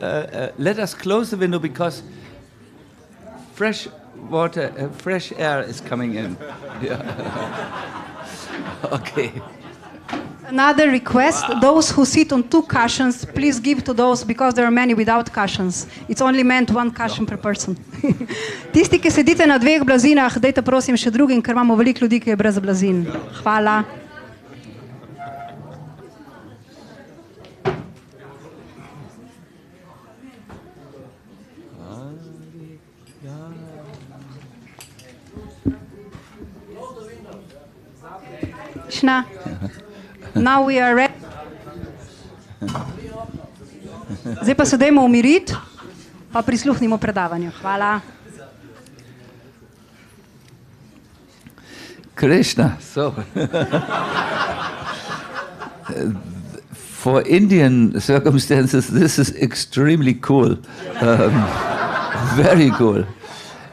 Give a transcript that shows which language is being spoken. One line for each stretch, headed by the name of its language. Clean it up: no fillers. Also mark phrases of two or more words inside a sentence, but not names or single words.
English: Let us close the window because fresh water, fresh air is coming in. Yeah. Okay. Another request, those who sit on 2 cushions, please give to those, because there are many without cushions. It's only meant 1 cushion per person.
Slovenian: Tisti, ki sedite na 2 blazinah, dajte prosim še drugim, ker imamo veliko ljudi, ki je brez blazin. Hvala.
English: Krishna. Now we are ready.
Slovenian: Zdaj pa se dajmo umiriti, pa prisluhnimo predavanju. Hvala.
English: Krishna, so for Indian circumstances, this is extremely cool, very cool.